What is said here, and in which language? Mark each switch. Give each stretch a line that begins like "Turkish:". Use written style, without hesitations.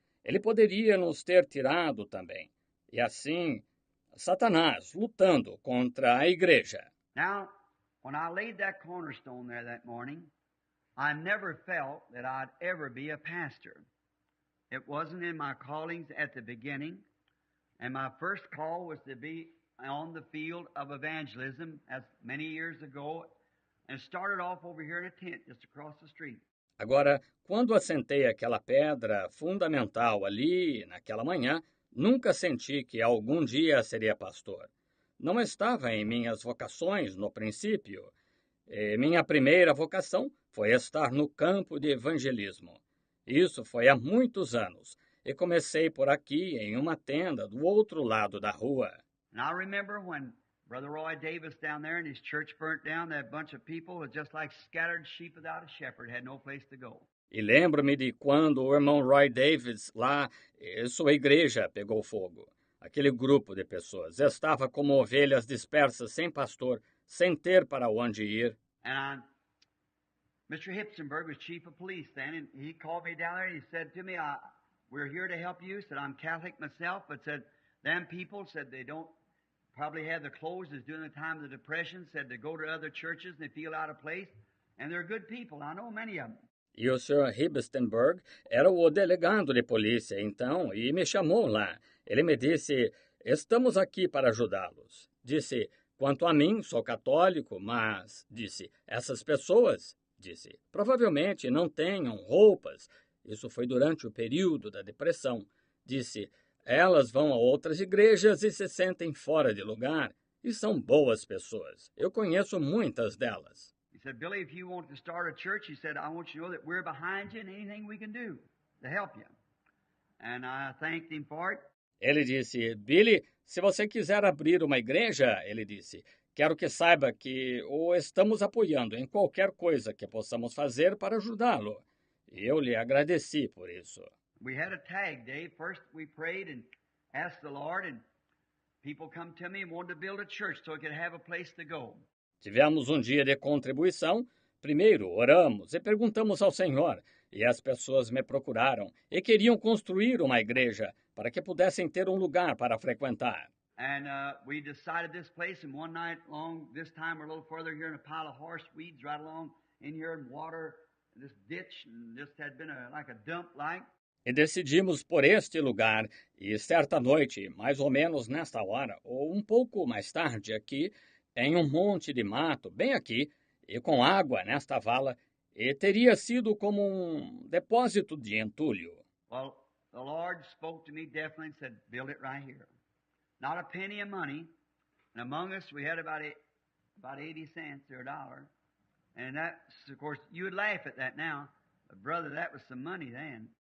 Portuguese: Ele poderia nos ter tirado também. E assim, Satanás lutando contra a igreja.
English: Now, when I laid that cornerstone there that morning, I never felt that I'd ever be a pastor. It wasn't in my callings at the beginning, and my first call was to be on the field of evangelism as many years ago, and started off over here in a tent just across the street.
Portuguese: Agora, quando assentei aquela pedra fundamental ali, naquela manhã, nunca senti que algum dia seria pastor. Não estava em minhas vocações no princípio. Minha primeira vocação foi estar no campo de evangelismo. Isso foi há muitos anos, e comecei por aqui em uma tenda do outro lado da rua.
English: And I remember when Brother Roy Davis down there and his church burnt down, that bunch of people was just like scattered sheep without a shepherd, had no place to go.
Portuguese: E lembro-me de quando o irmão Roy Davis lá, sua igreja pegou fogo. Aquele grupo de pessoas estava como ovelhas dispersas sem pastor, sem ter para onde ir.
English: And Mr. Hipsenberg was chief of police then, and he called me down there and he said to me, we're here to help you. Said, I'm Catholic myself, but said, them people said they don't probably have the clothes as during the time of the Depression, said they go to other churches and they feel out of place, and they're good people. I know many of them.
Portuguese: E o Sr. Hibstenberg era o delegado de polícia, então, e me chamou lá. Ele me disse: estamos aqui para ajudá-los. Disse: quanto a mim, sou católico, mas, disse, essas pessoas, disse, provavelmente não tenham roupas. Isso foi durante o período da depressão. Disse: elas vão a outras igrejas e se sentem fora de lugar. E são boas pessoas. Eu conheço muitas delas.
English: He said, Billy, if you want to start a church, he said, I want you to know that we're behind you and anything we can do to help you. And I thanked him for it.
Portuguese: Ele disse: Billy, se você quiser abrir uma igreja, ele disse, quero que saiba que o estamos apoiando em qualquer coisa que possamos fazer para ajudá-lo. E eu lhe agradeci por isso.
English: We had a tag day. First we prayed and asked the Lord, and people come to me and wanted to build a church so I could have a place to go.
Portuguese: Tivemos um dia de contribuição. Primeiro, oramos e perguntamos ao Senhor, e as pessoas me procuraram e queriam construir uma igreja para que pudessem ter um lugar para frequentar.
English: And we decided this place, and one night long, this time we're a little further here in a pile of horse weeds right along in here in water, in this ditch, and this had been like a dump like.
Portuguese: E decidimos por este lugar, e certa noite, mais ou menos nesta hora, ou um pouco mais tarde aqui, em um monte de mato, bem aqui, e com água nesta vala, e teria sido como um depósito de entulho.
English: Well, the Lord spoke to me definitely and said, build it right here. Not a penny of money. And among us, we had about 80 cents or a dollar. And that's, of course, you would laugh at that now. But brother, that was some money then.